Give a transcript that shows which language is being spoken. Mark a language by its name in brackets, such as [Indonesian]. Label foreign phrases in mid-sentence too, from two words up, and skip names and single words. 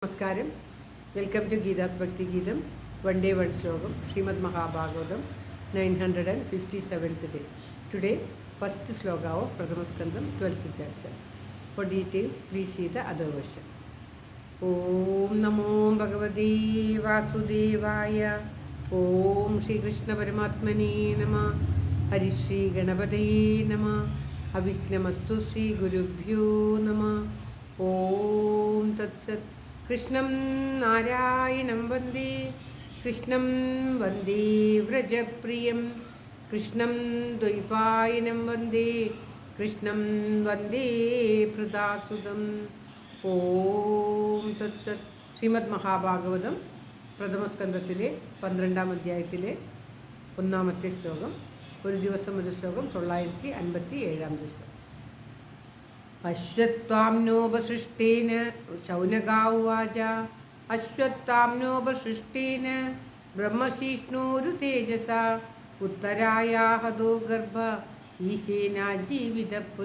[Malayalam] നമസ്കാരം. [English] welcome to [Malayalam] ഗീതാസ് ഭക്തി ഗീതം. [English] one day one [Malayalam] ശ്ലോകം. ശ്രീമദ് മഹാഭാഗവതം 957th day. [English] Today, first sloka of Pradhama Skandam, 12th chapter. For details, please see the other version. [Sanskrit] ॐ नमो भगवते वासुदेवाय. ॐ श्री कृष्ण परमात्मने नमः. हरि श्री गणपतये नमः। अविघ्नमस्तु श्री गुरुभ्यो नमः. ॐ तत् सत्. कृष्णं नारायणं वन्दे कृष्णं वन्दे व्रजप्रियं कृष्णं द्वैपायनं वन्दे कृष्णं वन्दे प्रदासुदम् ഓം തത്സത്. [Malayalam] ശ്രീമദ് മഹാഭാഗവതം പ്രഥമസ്കന്ധത്തിലെ 12ാം അധ്യായത്തിലെ 1ാമത്തെ ശ്ലോകം. ഒരു ദിവസം ഒരു ശ്ലോകം. 957 ദിവസം. [Sanskrit] അശ്വത്വാംനോപസൃഷ്ടേന ശൗനകാ ഉവാച അശ്വത്വാംനോപസൃഷ്ടേന ബ്രഹ്മശിഷ്ണോരു തേജസ ഉത്തരായാഹതോ ഗർഭ ഈശേന ജീവിത പുന.